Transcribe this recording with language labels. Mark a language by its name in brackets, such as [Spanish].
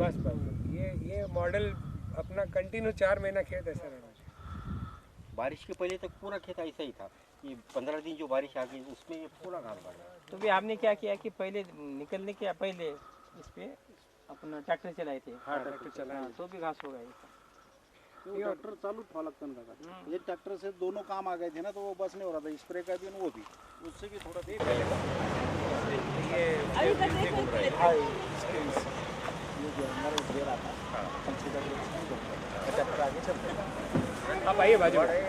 [Hindi] बस बस ये मॉडल अपना कंटिन्यू 4 महीना खेत ऐसा रहना चाहिए. बारिश के पहले तक पूरा खेत ऐसा ही था. ये 15 दिन जो बारिश आ गई उसमें ये पूरा घास बढ़ गया. तो भी आपने क्या किया कि पहले निकलने के पहले इस पे अपना ट्रैक्टर चलाए थे. हाँ ट्रैक्टर चला हाँ, तो भी घास हो गया. [Marathi] ट्रैक्टर चालू ठेवा लागतं ना दादा. [Hindi] ये ट्रैक्टर से दोनों काम आ गए थे ना, तो वो बस नहीं हो रहा था, स्प्रे का भी और वो भी, उससे भी थोड़ा आप आइए बाजू में.